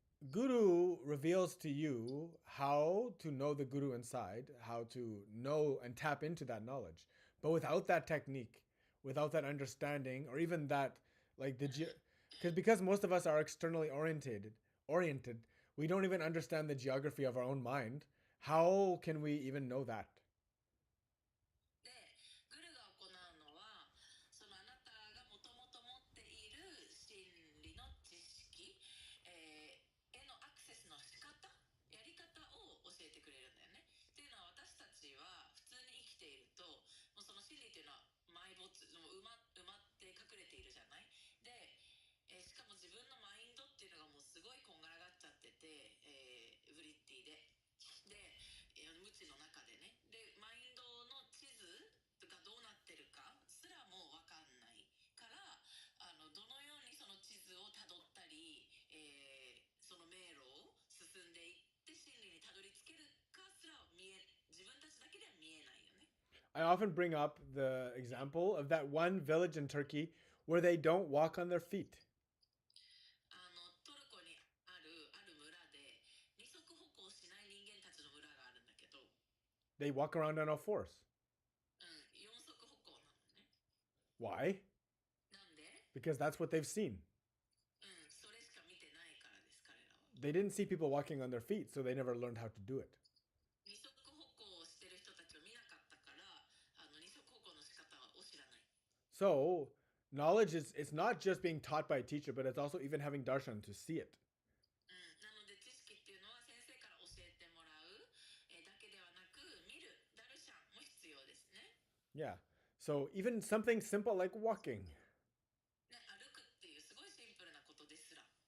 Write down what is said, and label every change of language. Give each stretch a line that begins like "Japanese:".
English: Guru reveals to you how to know the Guru inside, how to know and tap into that knowledge. But without that technique, without that understanding, or even that, like because most of us are externally oriented, we don't even understand the geography of our own mind. How can we even know that?
Japanese: で、グルが行うのは、そのあなたがもともと持っている真理の知識、へのアクセスの仕方、やり方を教えてくれるんだよね。っていうのは私たちは普通に生きていると、もうその真理っていうのは埋没、埋まって隠れているじゃない。で、しかも自分のマインドっていうのがもうすごいこんがらがっちゃってて、ブリッティで。で、無知の中でね。で、マインドの地図がどうなってるかすらも分かんないから、どのようにその地図をたどったり、その迷路を進んでいって真理にたどり着けるかすら自分たちだけでは見えないよね。
English: I often bring up the example of that one village in Turkey where they don't walk on their feet.
Japanese: トルコにある村で二足歩行しない人間たちの村があるんだけど、
English: They walk around on all fours.
Japanese: 四足歩行なのね。
English: Why?
Japanese: なん
English: because that's what they've seen.
Japanese: それしか見てないからです、彼らは。
English: They didn't see people walking on their feet, so they never learned how to do it.
Japanese: 二足歩行をしてる人たちを見なかったから、二足歩行の仕方を知らない。
English: So knowledge it's not just being taught by a teacher, but it's also even having darshan to see it.
Japanese: なので知識っていうのは先生から教えてもらうだけではなく、見るダルシャンも必要ですね。
English: Yeah. So even something simple like walking.
Japanese: ね、歩くっていうすごいシンプルなことですら。